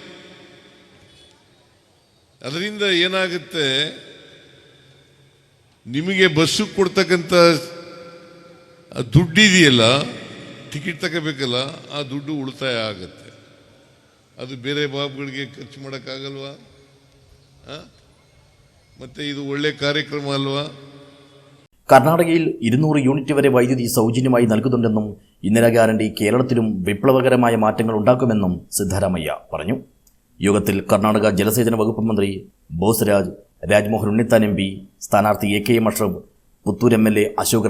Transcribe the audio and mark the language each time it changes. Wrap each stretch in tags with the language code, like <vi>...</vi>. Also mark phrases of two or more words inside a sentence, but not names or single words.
<kn>ಅದರಿಂದ ಏನಾಗುತ್ತೆ, ನಿಮಗೆ ಬಸ್ಸು ಕೊಡ್ತಕ್ಕಂಥ ದುಡ್ಡಿದೆಯಲ್ಲ, ಟಿಕೆಟ್ ತಗೋಬೇಕಲ್ಲ, ಆ ದುಡ್ಡು ಉಳಿತಾಯ ಆಗುತ್ತೆ. ಅದು ಬೇರೆ ಬಾಬುಗಳಿಗೆ ಖರ್ಚು ಮಾಡೋಕ್ಕಾಗಲ್ವಾ? ಮತ್ತೆ ಇದು ಒಳ್ಳೆ ಕಾರ್ಯಕ್ರಮ ಅಲ್ವಾ?</kn> <ml>കർണാടകയിൽ 200 യൂണിറ്റ് വരെ വൈദ്യുതി സൗജന്യമായി നൽകുന്നുണ്ടെന്നും ഇന്ദിരാ ഗ്യാരണ്ടി കേരളത്തിലും വിപ്ലവകരമായ മാറ്റങ്ങൾ ഉണ്ടാക്കുമെന്നും സിദ്ധരാമയ്യ പറഞ്ഞു. യോഗത്തിൽ കർണാടക ജലസേചന വകുപ്പ് മന്ത്രി ബോസ് രാജ്മോഹൻ ഉണ്ണിത്താൻ MP, സ്ഥാനാർത്ഥി AK അഷ്റഫ്, പുത്തൂർ MLA അശോക്</ml>